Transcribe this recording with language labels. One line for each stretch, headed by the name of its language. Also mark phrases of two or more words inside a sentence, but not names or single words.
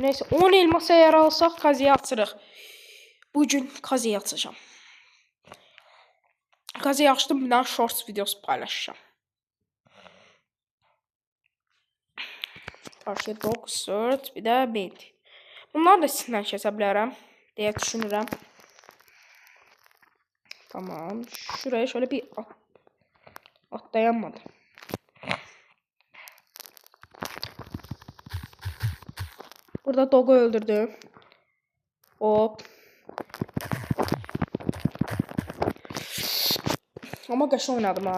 Turkish: Neyse 10 elmasa eğer alsaq Kazi'yi açırıq. Bugün Kazi'yi açacağım.
Azerbaijani: Kazi'yi açdım bir daha shorts videosu paylaşacağım.
Turkish: Karşıya 9, 4 bir de 5.
Azerbaijani: Bunlar da sizindən kəsə bilərəm deyə düşünürəm.
Turkish: Tamam. Şuraya şöyle bir atlayamadım.
Azerbaijani: Burada Dog'u öldürdüm. Hop. Ama qəşəng oynadım ha.